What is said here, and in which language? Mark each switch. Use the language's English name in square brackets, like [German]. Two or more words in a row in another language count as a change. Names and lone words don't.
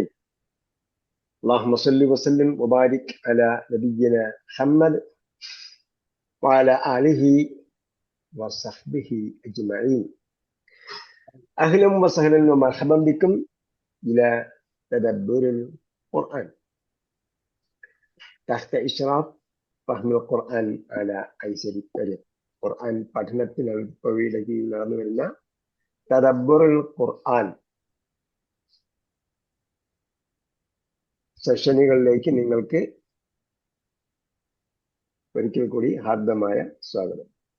[Arabic] اللهم صل وسلم وبارك على نبينا محمد وعلى آله وصحبه أجمعين. أهلا وسهلا ومرحبا بكم إلى تدبر القرآن تحت إشراف فهم القرآن على أيسر الطريق. [Malayalam] ഖുർആൻ പഠനത്തിന് എളുപ്പവഴിയിലേക്ക് നടന്നു വരുന്ന തദബ്ബുറുൽ ഖുർആൻ സെഷനുകളിലേക്ക് നിങ്ങൾക്ക് ഒരിക്കൽ കൂടി ഹാർദമായ സ്വാഗതം.